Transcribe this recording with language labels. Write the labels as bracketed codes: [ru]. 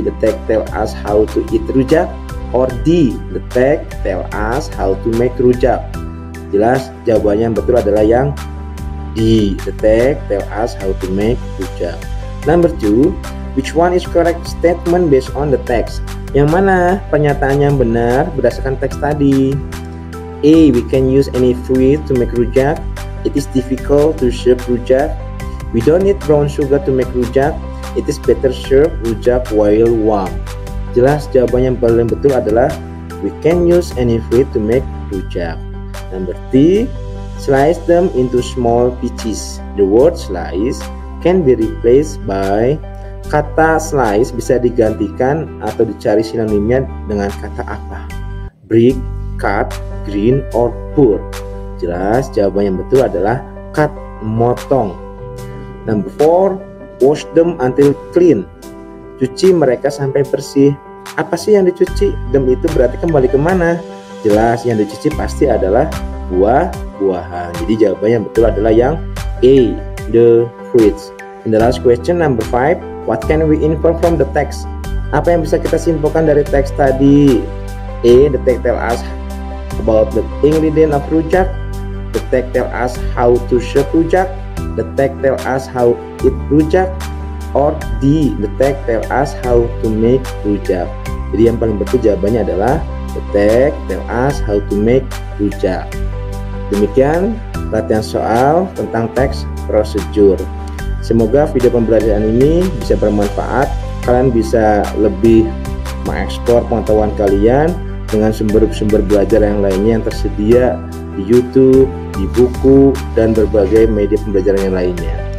[en] The text tell us how to eat rujak. Or D. The text tell us how to make rujak. [id] Jelas jawabannya yang betul adalah yang D. [en] The text tell us how to make rujak. Number 2. Which one is correct statement based on the text? [id] Yang mana pernyataan yang benar berdasarkan teks tadi? [en] A. We can use any fruit to make rujak. It is difficult to serve rujak. We don't need brown sugar to make rujak. It is better serve rujak while warm. [id] Jelas jawaban yang paling betul adalah [en] we can use any fruit to make rujak. Number 3. Slice them into small pieces. The word slice can be replaced by. [id] Kata slice bisa digantikan atau dicari sinonimnya dengan kata apa? [en] Break, cut, grind, or pour. [id] Jelas jawaban yang betul adalah cut, motong. [en] Number 4. Wash them until clean. [id] Cuci mereka sampai bersih. Apa sih yang dicuci? Them itu berarti kembali kemana? Jelas yang dicuci pasti adalah buah-buahan. Jadi jawabannya yang betul adalah yang A. [en] The fruits. In the last question, number 5, what can we infer from the text? [id] Apa yang bisa kita simpulkan dari teks tadi? [en] A. The text tell us about the ingredient of rujak. The text tell us how to serve rujak. The text tell us how to eat rujak. Or D. The text tell us how to make rujak. [id] Jadi yang paling betul jawabannya adalah [en] the text tell us how to make rujak. [id] Demikian latihan soal tentang teks prosedur. Semoga video pembelajaran ini bisa bermanfaat. Kalian bisa lebih mengeksplor pengetahuan kalian dengan sumber-sumber belajar yang lainnya yang tersedia di YouTube, di buku, dan berbagai media pembelajaran yang lainnya.